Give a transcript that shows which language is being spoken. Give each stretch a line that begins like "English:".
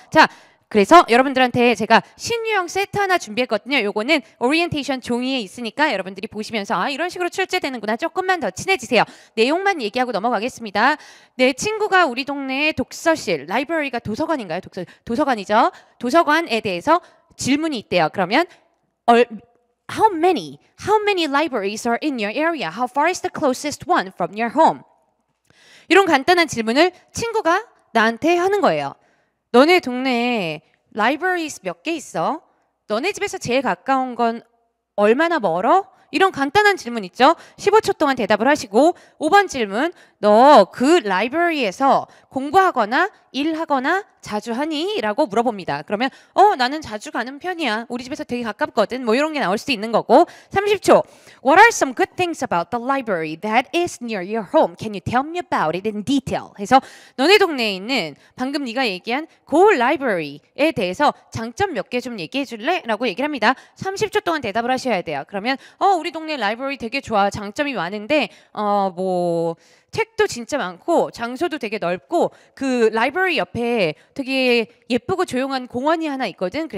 Korean: 자, 그래서 여러분들한테 제가 신유형 세트 하나 준비했거든요. 요거는 오리엔테이션 종이에 있으니까 여러분들이 보시면서 이런 식으로 출제되는구나. 조금만 더 친해지세요. 내용만 얘기하고 넘어가겠습니다. 내 친구가 우리 동네에 독서실, 라이브러리가 도서관인가요? 도서관이죠. 도서관에 대해서 질문이 있대요.
English: 그러면 How many libraries are in your area? How far is the closest one from your home?
Korean: 이런 간단한 질문을 친구가 나한테 하는 거예요. 너네 동네에 libraries 몇 개 있어? 너네 집에서 제일 가까운 건 얼마나 멀어? 이런 간단한 질문 있죠? 15초 동안 대답을 하시고 5번 질문 너 그 라이브러리에서 공부하거나 일하거나 자주 하니? 라고 물어봅니다. 그러면 나는 자주 가는 편이야. 우리 집에서 되게 가깝거든. 뭐 이런 게 나올 수도 있는 거고. 30초.
English: What are some good things about the library that is near your home? Can you tell me about it in detail?
Korean: 해서 너네 동네에 있는 방금 네가 얘기한 그 라이브러리에 대해서 장점 몇 개 좀 얘기해 줄래? 라고 얘기를 합니다. 30초 동안 대답을 하셔야 돼요. 그러면 우리 동네 라이브러리 되게 좋아. 장점이 많은데 뭐 책도 진짜 많고 장소도 되게 넓고 그 라이브러리 옆에 되게 예쁘고 조용한 공원이 하나 있거든.